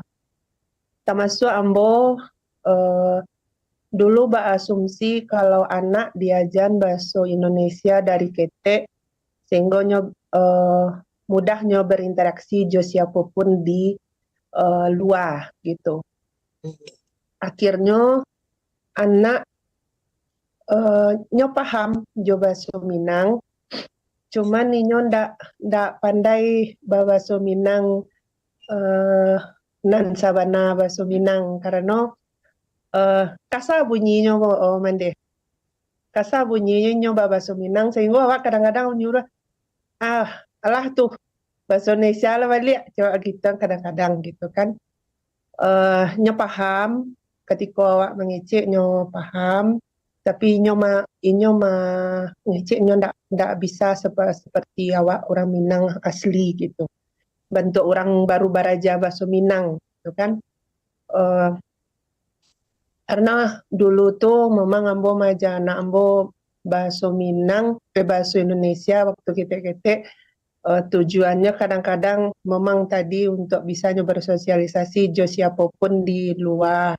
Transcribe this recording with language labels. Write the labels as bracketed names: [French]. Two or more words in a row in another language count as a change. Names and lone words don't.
[Indonesian] Termasuk Ambo dulu berasumsi kalau anak diajar bahasa Indonesia dari ketek sehingga mudahnya berinteraksi [Minangkabau] jo siapapun [Indonesian] di luar gitu. [Minangkabau] Akhirnya anak paham jo bahasa Minang, cuman ninyo ndak pandai bahasa Minang nan sabana bahasa Minang karena kasar bunyinya Mande. Kasar bunyinya bahasa Minang sehingga awak kadang-kadang nyuruh alah tuh bahasa Indonesia lah balik coba gitu kadang-kadang gitu kan. Nyo paham ketika awak mengecek nyo paham, Tapi inyo ngecek inyo ndak bisa seperti awak orang Minang asli gitu. Bentuk orang baru baraja bahasa Minang gitu kan. [Indonesian] Karena dulu tuh memang [Minangkabau] ambo maja anak ambo [Indonesian] bahasa Minang, bahasa Indonesia waktu kita tujuannya kadang-kadang memang tadi untuk bisanya bersosialisasi [Minangkabau] jo siapapun [Indonesian] di luar.